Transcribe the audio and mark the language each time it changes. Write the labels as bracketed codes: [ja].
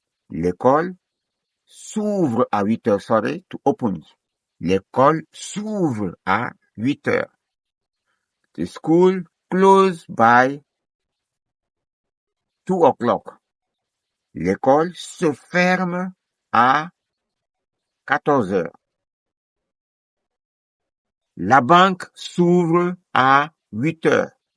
[fr] L'école s'ouvre à 8 heures, [en] sorry, to open. [fr] L'école s'ouvre à 8 heures. [en] The school closes by 2 o'clock. [fr] L'école se ferme à 14 heures. La banque s'ouvre à 8 heures.